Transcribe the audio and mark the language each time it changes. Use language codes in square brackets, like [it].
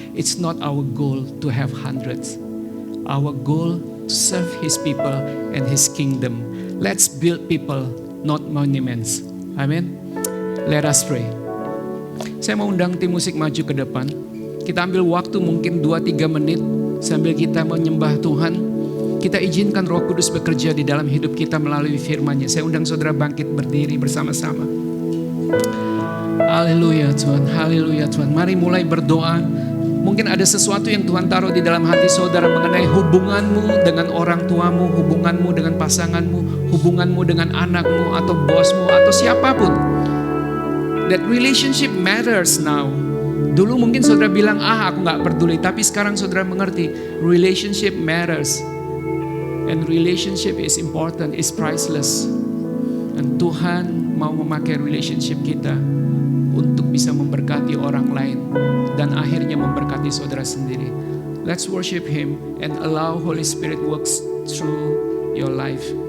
[en] It's not our goal to have hundreds. Our goal to serve His people and His kingdom. Let's build people, not monuments. [id] Amin. [en] Let us pray. [id] Saya mau undang tim musik maju ke depan. Kita ambil waktu mungkin 2-3 menit sambil kita menyembah Tuhan. Kita izinkan Roh Kudus bekerja di dalam hidup kita melalui firman-Nya. Saya undang saudara bangkit berdiri bersama-sama. Haleluya Tuhan, haleluya Tuhan. Mari mulai berdoa. Mungkin ada sesuatu yang Tuhan taruh di dalam hati saudara mengenai hubunganmu dengan orang tuamu, hubunganmu dengan pasanganmu, hubunganmu dengan anakmu atau bosmu atau siapapun. [en] That relationship matters now. [id] Dulu mungkin saudara bilang, aku gak peduli. Tapi sekarang saudara mengerti, [en] relationship matters. And relationship is important, is priceless. [id] Dan Tuhan mau memakai relationship kita untuk bisa memberkati orang lain dan akhirnya memberkati saudara sendiri. [en] Let's worship Him and allow Holy Spirit works through your life.